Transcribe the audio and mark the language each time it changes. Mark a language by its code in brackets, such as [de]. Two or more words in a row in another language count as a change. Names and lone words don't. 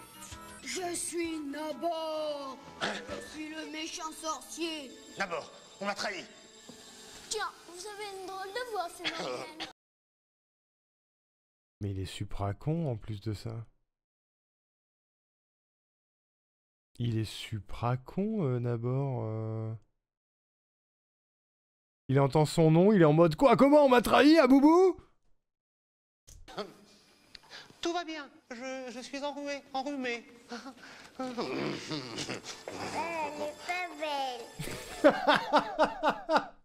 [fr] Je suis Nabor. Je suis le méchant sorcier. D'abord, on m'a trahi. Tiens, vous avez une drôle de voix, c'est Marianne. Mais il est supra con en plus de ça. Il est supra con, Nabor. Il entend son nom, il est en mode quoi? Comment on m'a trahi, à Boubou? Tout va bien, je suis enrhumé. Elle est pas belle.